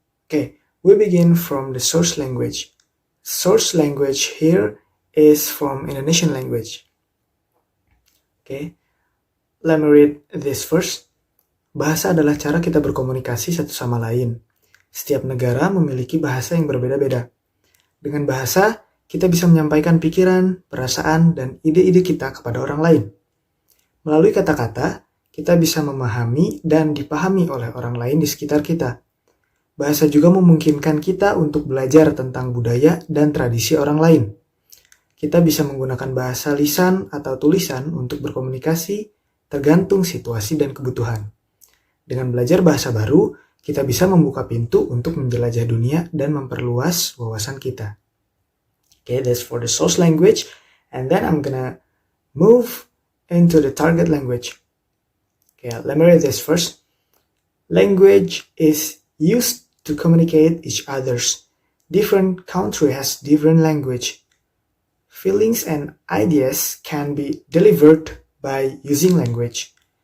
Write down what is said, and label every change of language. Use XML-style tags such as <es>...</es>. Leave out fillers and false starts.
<en>Okay, we begin from the source language. Source language here is from Indonesian language. Okay, let me read this first.</en> <id>Bahasa adalah cara kita berkomunikasi satu sama lain. Setiap negara memiliki bahasa yang berbeda-beda. Dengan bahasa, kita bisa menyampaikan pikiran, perasaan, dan ide-ide kita kepada orang lain. Melalui kata-kata, kita bisa memahami dan dipahami oleh orang lain di sekitar kita. Bahasa juga memungkinkan kita untuk belajar tentang budaya dan tradisi orang lain. Kita bisa menggunakan bahasa lisan atau tulisan untuk berkomunikasi tergantung situasi dan kebutuhan. Dengan belajar bahasa baru, kita bisa membuka pintu untuk menjelajah dunia dan memperluas wawasan kita.</id> <en>Okay, that's for the source language. And then I'm gonna move into the target language. Okay, let me read this first. Language is used to communicate each other's. Different country has different language. Feelings and ideas can be delivered by using language.</en>